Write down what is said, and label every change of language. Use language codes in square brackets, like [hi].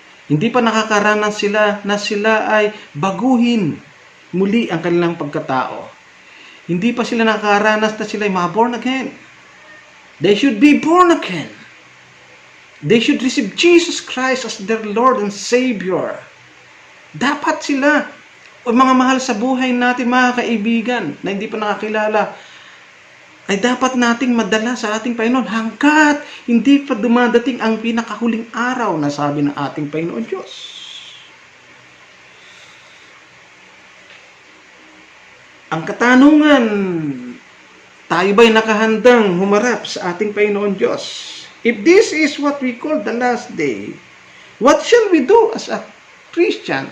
[tl] Hindi pa nakakaranas sila na sila ay baguhin muli ang kanilang pagkatao. Hindi pa sila nakakaranas na sila ay ma-born again. [en] They should be born again. They should receive Jesus Christ as their Lord and Savior. [tl] Dapat sila, o mga mahal sa buhay natin, mga kaibigan, na hindi pa nakakilala, ay dapat nating madala sa ating Panginoon hanggat hindi pa dumadating ang pinakahuling araw na sabi ng ating Panginoon Diyos. Ang katanungan, tayo ba'y nakahandang humarap sa ating Panginoon Diyos? [en] If this is what we call the last day, what shall we do as a Christian?